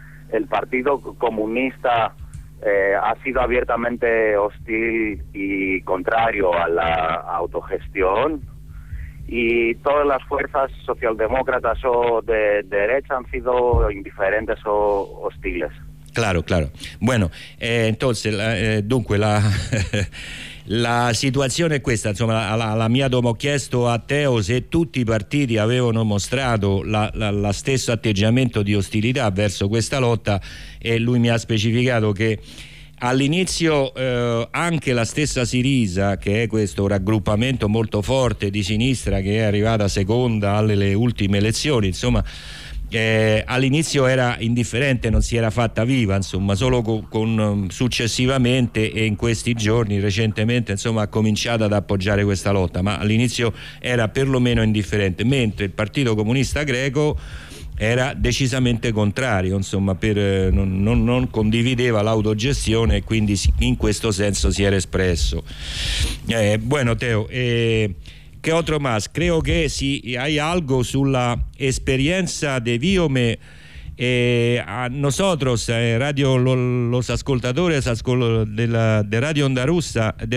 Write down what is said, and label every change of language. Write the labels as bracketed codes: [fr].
[es] El Partido Comunista ha sido abiertamente hostil y contrario a la autogestión, y todas las fuerzas socialdemócratas o de derecha han sido indiferentes o hostiles. Claro, claro. Bueno, entonces, [it] dunque, la situazione è questa. Insomma, alla mia domanda, ho chiesto a Teo se tutti i partiti avevano mostrato la stesso atteggiamento di ostilità verso questa lotta, e lui mi ha specificato che all'inizio anche la stessa Syriza, che è questo raggruppamento molto forte di sinistra che è arrivata seconda alle ultime elezioni, insomma, all'inizio era indifferente, non si era fatta viva, insomma, solo con successivamente e in questi giorni recentemente, insomma, ha cominciato ad appoggiare questa lotta, ma all'inizio era perlomeno indifferente, mentre il Partito Comunista Greco era decisamente contrario, insomma, non condivideva l'autogestione, e quindi in questo senso si era espresso. [es] Bueno, Teo, [it] che altro [es] más? [it] Credo che si hai algo sulla esperienza de Viome, [es] a nosotros, [it] radio los ascoltadores de Radio Onda Rusa,